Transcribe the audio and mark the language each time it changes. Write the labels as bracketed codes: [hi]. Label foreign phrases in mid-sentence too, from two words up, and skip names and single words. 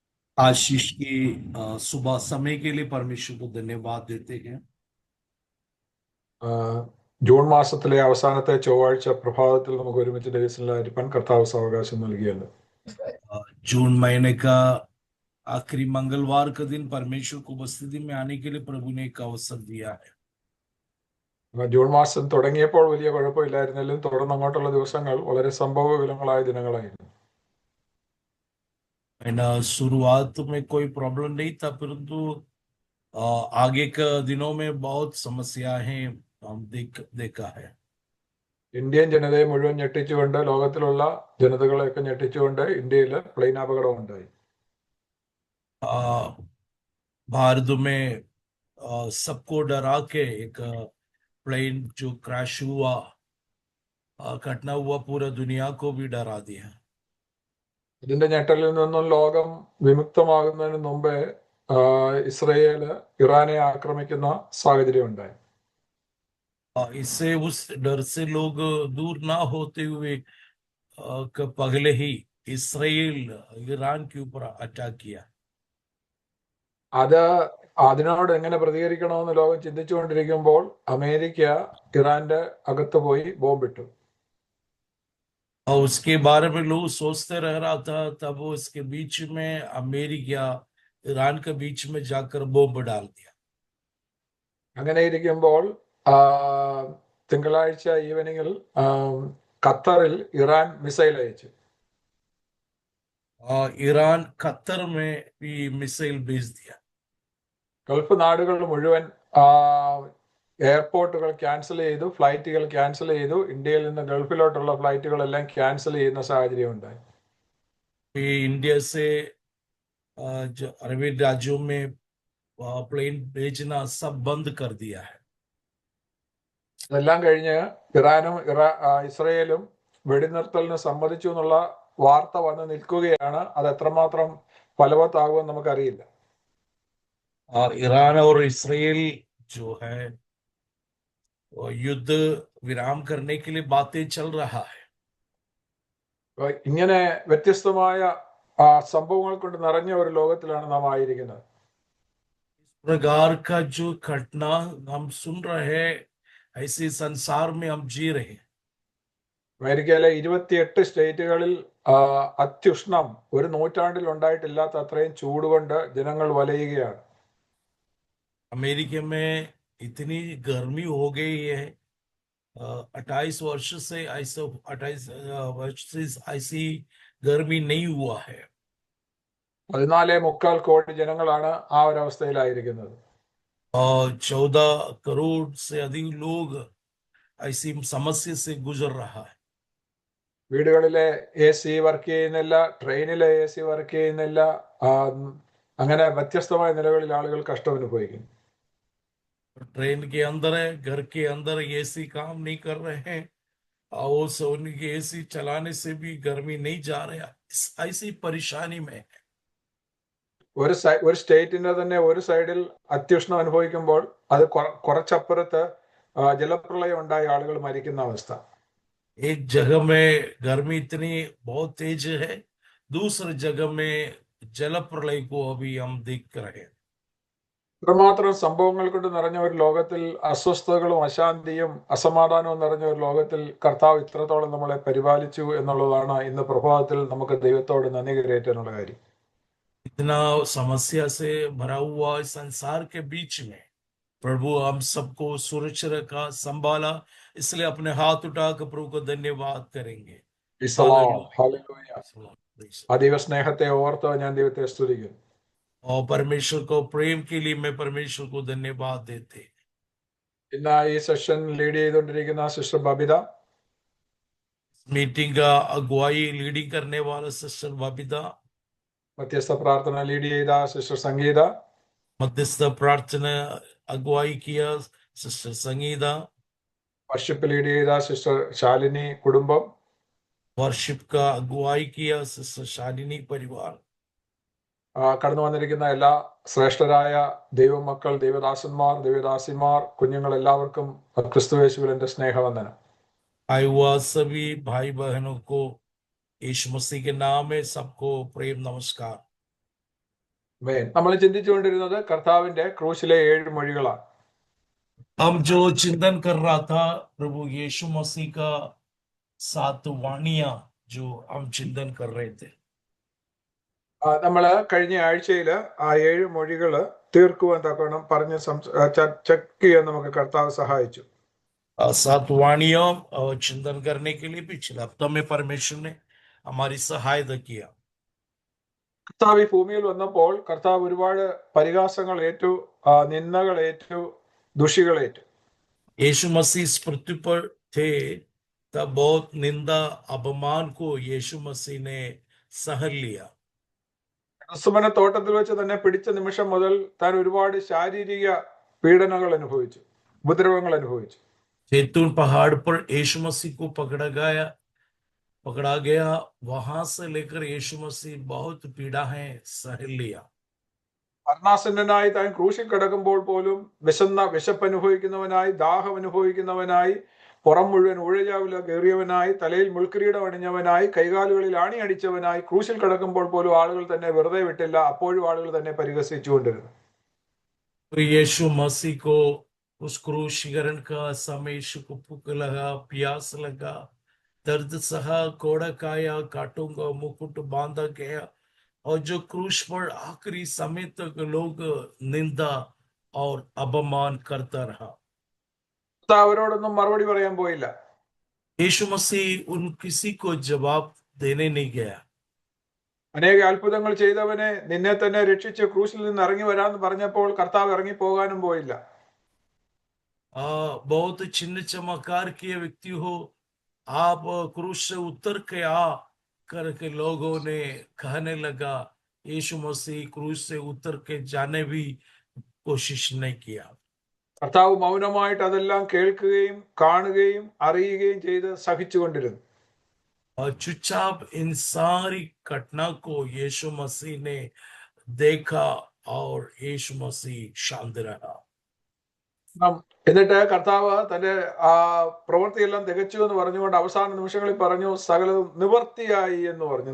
[hi] आशीष की सुबह समय के लिए परमेश्वर को धन्यवाद देते हैं। [ml] ജൂൺ മാസത്തിലെ അവസാനത്തെ ചൊവ്വാഴ്ച പ്രഭാതത്തിൽ നമുക്ക് ഒരുമിച്ച് ദൈവസന്നിധിയിലായിരിക്കാൻ കർത്താവ് സാവകാശം നൽകിയല്ലോ. [hi] जून महीने का आखिरी मंगलवार का दिन परमेश्वर को उपस्थिति में आने के लिए प्रभु ने एक अवसर दिया है। [ml] ജൂൺ മാസം തുടങ്ങിയപ്പോൾ വലിയ കുഴപ്പമില്ലായിരുന്നെങ്കിലും തുടർന്ന് അങ്ങോട്ടുള്ള ദിവസങ്ങൾ വളരെ സംഭവവിപുലങ്ങളായ ദിനങ്ങളായിരുന്നു. [hi] शुरुआत में कोई प्रॉब्लम नहीं था, परंतु आगे के दिनों में बहुत समस्याएं हम देखा है। [ml] ഇന്ത്യൻ ജനതയെ മുഴുവൻ ഞെട്ടിച്ചുകൊണ്ട്, ലോകത്തിലുള്ള ജനതകളെയൊക്കെ ഞെട്ടിച്ചുകൊണ്ട് ഇന്ത്യയിൽ പ്ലെയിൻ അപകടം ഉണ്ടായി. [hi] भारत में सबको डरा के एक प्लेन जो क्रैश हुआ, घटना हुआ, पूरा दुनिया को भी डरा दिया। [ml] ഇതിന്റെ ഞെട്ടലിൽ നിന്നും ലോകം വിമുക്തമാകുന്നതിന് മുമ്പേ ഇസ്രയേൽ ഇറാനെ ആക്രമിക്കുന്ന സാഹചര്യം ഉണ്ടായി. [hi] इससे उस डर से लोग दूर ना होते हुए पहले ही इसराइल ईरान के ऊपर अटैक किया। [ml] അതിനോട് എങ്ങനെ പ്രതികരിക്കണമെന്ന് ലോകം ചിന്തിച്ചുകൊണ്ടിരിക്കുമ്പോൾ അമേരിക്ക ഇറാന്റെ അകത്ത് പോയി ബോംബിട്ടു. [hi] और उसके बारे में लोग सोचते रह रहा था, तब वो इसके बीच में अमेरिका ईरान के बीच में जाकर बॉम्ब डाल दिया। [ml] അങ്ങനെ ഇരിക്കുമ്പോൾ തിങ്കളാഴ്ച ഈവനിങ്ങിൽ ഖത്തറിൽ ഇറാൻ മിസൈൽ അയച്ചു. [hi] ईरान ഖത്തർ में भी मिसाइल भेज दिया। [ml] ഗൾഫ് നാടുകൾ മുഴുവൻ [en] airports cancel [ml] ചെയ്തു, [en] flights cancel [ml] ചെയ്തു. ഇന്ത്യയിൽ നിന്ന് ഗൾഫിലോട്ടുള്ള ഫ്ലൈറ്റുകളെല്ലാം ക്യാൻസൽ ചെയ്യുന്ന സാഹചര്യം ഉണ്ടായി. [hi] इंडिया से जो अरबी राज्यों में प्लेन भेजना सब बंद कर दिया है। [ml] ഇതെല്ലാം കഴിഞ്ഞ് ഇറാനും ഇസ്രയേലും വെടിനിർത്തലിന് സമ്മതിച്ചു എന്നുള്ള വാർത്ത വന്ന് നിൽക്കുകയാണ്. അത് എത്രമാത്രം ഫലവത്താകുമെന്ന് നമുക്കറിയില്ല. [hi] ईरान और इसराइल जो है युद्ध विराम करने के लिए बातें चल रहा है। [ml] ഇങ്ങനെ വ്യത്യസ്തമായ സംഭവങ്ങൾ കൊണ്ട് നിറഞ്ഞ ഒരു ലോകത്തിലാണ് നാം ആയിരിക്കുന്നത്. [hi] इस प्रकार का जो घटना हम सुन रहे हैं, ऐसे संसार में हम जी रहे हैं। [ml] അമേരിക്കയിലെ 28 സ്റ്റേറ്റുകളിൽ അത്യുഷ്ണം ഒരു നൂറ്റാണ്ടിൽ ഉണ്ടായിട്ടില്ലാത്ത അത്രയും ചൂടുകൊണ്ട് ജനങ്ങൾ വലയുകയാണ്. [hi] अमेरिका में इतनी गर्मी हो गई है, 28 वर्ष से ऐसा 28 वर्ष से ऐसी गर्मी नहीं हुआ है। [ml] 14.25 കോടി ജനങ്ങളാണ് ആ ഒരു അവസ്ഥയിലായിരിക്കുന്നത്. [hi] 14 करोड़ से अधिक लोग ऐसी समस्या से गुजर रहा है। [ml] വീടുകളിലെ [en] AC work [ml] ചെയ്യുന്നില്ല, ട്രെയിനിലെ [en] AC work [ml] ചെയ്യുന്നില്ല. അങ്ങനെ വ്യത്യസ്തമായ നിലകളിൽ ആളുകൾ കഷ്ടം അനുഭവിക്കുന്നു. [hi] ट्रेन के अंदर है, घर के अंदर AC काम नहीं कर रहे हैं, और सोने के AC चलाने से भी गर्मी नहीं जा रहा, ऐसी परेशानी में है। [ml] ഒരു സ്റ്റേറ്റിന്റെ തന്നെ ഒരു സൈഡിൽ അത്യുഷ്ണം അനുഭവിക്കുമ്പോൾ അത് കുറച്ചപ്പുറത്ത് ജലപ്രളയം ഉണ്ടായ ആളുകൾ മരിക്കുന്ന അവസ്ഥ. [hi] एक जगह में गर्मी इतनी बहुत तेज है, दूसरी जगह में जल प्रलय को अभी हम देख रहे हैं। [ml] ഇത്രമാത്രം സംഭവങ്ങൾ കൊണ്ട് നിറഞ്ഞ ഒരു ലോകത്തിൽ, അസ്വസ്ഥതകളും അശാന്തിയും അസമാധാനവും നിറഞ്ഞ ഒരു ലോകത്തിൽ കർത്താവ് ഇത്രത്തോളം നമ്മളെ പരിപാലിച്ചു എന്നുള്ളതാണ് ഇന്ന് പ്രഭാതത്തിൽ നമുക്ക് ദൈവത്തോട് നന്ദി കരയേറ്റാനുള്ള കാര്യം. [hi] इतना समस्या से भरा हुआ इस संसार के बीच में प्रभु हम सबको सुरक्षित रखा, संभाला, इसलिए अपने हाथ उठाकर प्रभु को धन्यवाद करेंगे। [ml] ആ ദൈവസ്നേഹത്തെ ഓർത്ത് ഞാൻ ദൈവത്തെ സ്തുതിക്കുന്നു. [hi] और परमेश्वर को प्रेम के लिए मैं परमेश्वर को धन्यवाद देते। [ml] ഇന്ന് ഈ [en] session lead [ml] ചെയ്തുകൊണ്ടിരിക്കുന്ന സിസ്റ്റർ ബബിത, [hi] मीटिंग का अगुवाई लीडिंग करने वाला सिस्टर बबीता, [ml] മധ്യസ്ഥ പ്രാർത്ഥന ലീഡ് ചെയ്ത സിസ്റ്റർ സംഗീത, [hi] मध्यस्थ प्रार्थना अगुवाई किया सिस्टर संगीता, [en] worship lead [ml] ചെയ്ത സിസ്റ്റർ ശാലിനി കുടുംബം, [hi] वर्शिप का अगुवाई किया सिस्टर शालिनी परिवार, [ml] കടന്നു വന്നിരിക്കുന്ന എല്ലാ ശ്രേഷ്ഠരായ ദൈവമക്കൾ, ദൈവദാസന്മാർ, ദൈവദാസിമാർ, കുഞ്ഞുങ്ങൾ എല്ലാവർക്കും ക്രിസ്തുയേശുവിൽ എൻ്റെ സ്നേഹവന്ദനം. [hi] आए हुआ सभी भाई बहनों को यीशु मसीह के नाम में सबको प्रेम नमस्कार। [ml] നമ്മൾ ചിന്തിച്ചുകൊണ്ടിരുന്നത് കർത്താവിന്റെ ക്രൂശിലെ 7 മൊഴികളാണ്. [hi] हम जो चिंतन कर रहा था प्रभु यीशु मसीह का 7 वाणियां जो हम चिंतन कर रहे थे. [ml] നമ്മൾ കഴിഞ്ഞ ആഴ്ചയിൽ ആ 7 മൊഴികൾ തീർക്കുവാൻ തക്കവണ്ണം പറഞ്ഞ് ചെക്ക് ചെയ്യാൻ നമുക്ക് കർത്താവ് സഹായിച്ചു. [hi] 7 वाणियों चिंतन करने के लिए पिछले हफ्तों में परमेश्वर ने हमारी सहायता किया. [ml] കർത്താവ് ഈ ഭൂമിയിൽ വന്നപ്പോൾ കർത്താവ് ഒരുപാട് പരിഹാസങ്ങൾ ഏറ്റു, നിന്ദകൾ ഏറ്റു, ദുഷികളേറ്റു. [hi] यीशु मसीह इस पृथ्वी पर थे तब बहुत निंदा अपमान को यीशु मसीह ने सहन लिया. [ml] ഗെത്സമനെ തോട്ടത്തിൽ വെച്ച് തന്നെ പിടിച്ച നിമിഷം മുതൽ താൻ ഒരുപാട് ശാരീരിക പീഡനങ്ങൾ അനുഭവിച്ചു, ഉപദ്രവങ്ങൾ അനുഭവിച്ചു. [hi] जैतून पहाड़ पर यीशु मसीह को पकड़ा गया वहां से लेकर यीशु मसीह बहुत पीड़ाएं सह लिया. [ml] മരണാസന്നനായി താൻ ക്രൂശിൽ കിടക്കുമ്പോൾ പോലും വിശപ്പ് അനുഭവിക്കുന്നവനായി, ദാഹം അനുഭവിക്കുന്നവനായി, പുറം മുഴുവൻ ഊഴജാവില കയറിയവനായി, തലയിൽ മുൾക്കിരീടം അണിഞ്ഞവനായി, കൈകാലുകളിൽ ആണി അടിച്ചവനായി ക്രൂശിൽ കിടക്കുമ്പോൾ പോലും ആളുകൾ തന്നെ വെറുതെ വിട്ടില്ല. അപ്പോഴും ആളുകൾ തന്നെ പരിഹസിച്ചുകൊണ്ടിരുന്നു. [hi] यीशु मसीह को उस क्रूशीकरण का समय यीशु को भूख लगा, प्यास लगा, दर्द सहा, कोड़ा खाया, कांटों का मुकुट बांधा गया और जो क्रूश पर आखिरी समय तक लोग निंदा और अपमान करता रहा. [ml] അവരോടൊന്നും മറുപടി പറയാൻ പോയില്ല. [hi] यीशु मसीह उन किसी को जवाब देने नहीं गया. [ml] അനേക അത്ഭുതങ്ങൾ ചെയ്തവനെ, നിന്നെ തന്നെ രക്ഷിച്ച് ക്രൂശിൽ നിന്ന് ഇറങ്ങി വരാന്ന് പറഞ്ഞപ്പോൾ കർത്താവ് ഇറങ്ങി പോകാനും പോയില്ല. [hi] बहुत चिन्ह चमत्कार किए व्यक्ति हो, आप क्रूस से उतर के आ करके लोगों ने कहने लगा. यीशु मसीह क्रूस से उतर के जाने भी कोशिश नहीं किया. [ml] കർത്താവ് മൗനമായിട്ട് അതെല്ലാം കേൾക്കുകയും കാണുകയും അറിയുകയും ചെയ്ത് സഹിച്ചുകൊണ്ടിരുന്നു. [hi] और चुपचाप इन सारी घटना को यीशु मसीह ने देखा और यीशु मसीह शांत रहा. [ml] എന്നിട്ട് കർത്താവ് തന്റെ പ്രവൃത്തിയെല്ലാം തികച്ചു എന്ന് പറഞ്ഞുകൊണ്ട് അവസാന നിമിഷങ്ങളിൽ പറഞ്ഞു, സകലതും നിവർത്തിയായി എന്ന് പറഞ്ഞു.